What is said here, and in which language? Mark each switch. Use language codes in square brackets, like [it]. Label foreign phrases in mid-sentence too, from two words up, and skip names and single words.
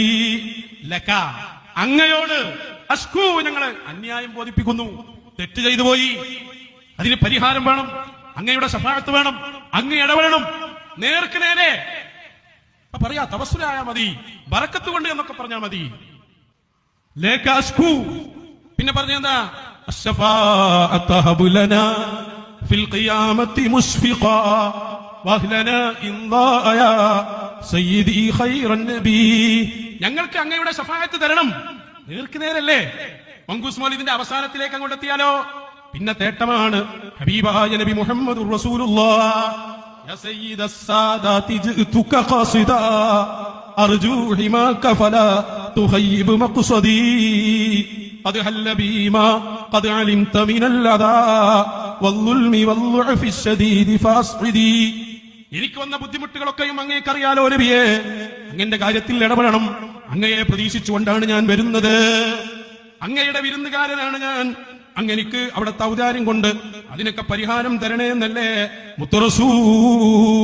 [ml] ലക, അങ്ങയോട് അസ്കൂ, ഞങ്ങള് അന്യായം ബോധിപ്പിക്കുന്നു, തെറ്റ് ചെയ്തു പോയി, അതിന് പരിഹാരം വേണം, അങ്ങയുടെ ശഫാഅത്ത് വേണം, അങ്ങ് ഇടപെടണം, നേർക്ക് നേരെ പറയാ. തവസ്സുലായ മതി, ബറക്കത്ത് കൊണ്ട് എന്നൊക്കെ പറഞ്ഞാ മതി. [ar] لك أشكو, [ml] പിന്നെ പറഞ്ഞെന്താ? [ar] الشفاعة هب لنا في القيامة مشفقا واهلنا إن ضاء يا سيدي خير النبي. [ml] ഞങ്ങൾക്ക് അങ്ങയുടെ ശഫാഅത്ത് തരണം. നേർക്ക് നേരല്ലേ? മങ്കൂസ് മൗലിദിന്റെ അവസാനത്തിലേക്ക് അങ്ങോട്ട് എത്തിയാലോ പിന്നെ തേട്ടമാണ്. ഹബീബായ നബി [ar] محمد رسول الله يا سيد السادات جئتك قاصدا أرجو حماك فلا تخيب مقصدي قد حل بما قد علمت من الأذى والظلم والضعف الشديد فاصعدي. [ml] എനിക്ക് വന്ന ബുദ്ധിമുട്ടുകളൊക്കെയും അങ്ങേക്കറിയാലോ നബിയെ, അങ്ങന്റെ കാര്യത്തിൽ ഇടപെടണം. അങ്ങയെ പ്രതീക്ഷിച്ചുകൊണ്ടാണ് ഞാൻ വരുന്നത്, അങ്ങയുടെ വിരുന്നുകാരനാണ് ഞാൻ. അങ്ങെനിക്ക് അവിടുത്തെ ഔദാര്യം കൊണ്ട് അതിനൊക്കെ പരിഹാരം തരണേ എന്നല്ലേ മുത്ത് റസൂൽ.